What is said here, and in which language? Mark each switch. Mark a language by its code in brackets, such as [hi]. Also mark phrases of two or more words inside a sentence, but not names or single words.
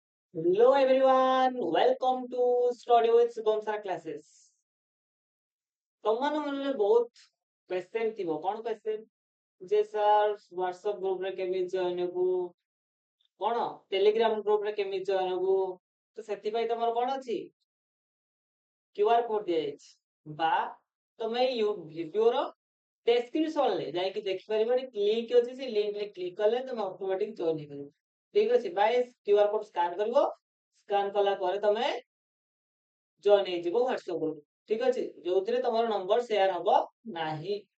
[en] Hello everyone, welcome to Study with Shubham Sir classes. [or] ତମମାନ ମନରେ ବହୁତ କ୍ୱେଶ୍ଚନ ଥିବ କଣ କ୍ୱେଶ୍ଚନ ଯେ ସାର୍ WhatsApp ଗ୍ରୁପ ରେ କେମିତି ଜଏନ୍ ହେବୁ କଣ ଟେଲିଗ୍ରାମ ଗ୍ରୁପ ରେ କେମିତି ଜଏନ୍ ହେବୁ ତ ସେଥିପାଇଁ ତମର କଣ ଅଛି [en] QR code [or] ଦିଆଯାଇଛି ବା ତମେ ଏଇ ଭିଡିଓର ଡେସ୍କ୍ରିପସନରେ ଯାଇକି ଦେଖିପାରିବ ଲିଙ୍କ ଅଛି ସେ ଲିଙ୍କରେ କ୍ଲିକ୍ କଲେ ତମେ [en] automatic join [or] ହେଇପାରିବ ଠିକ ଅଛି ବାଇ [en] QR code scan [or] କରିବ ସ୍କାନ କଲା ପରେ ତମେ ଜଏନ୍ ହେଇଯିବ WhatsApp ଗ୍ରୁପ ଠିକ ଅଛି ଯୋଉଥିରେ ତମର [en] number share [or] ହବ ନାହିଁ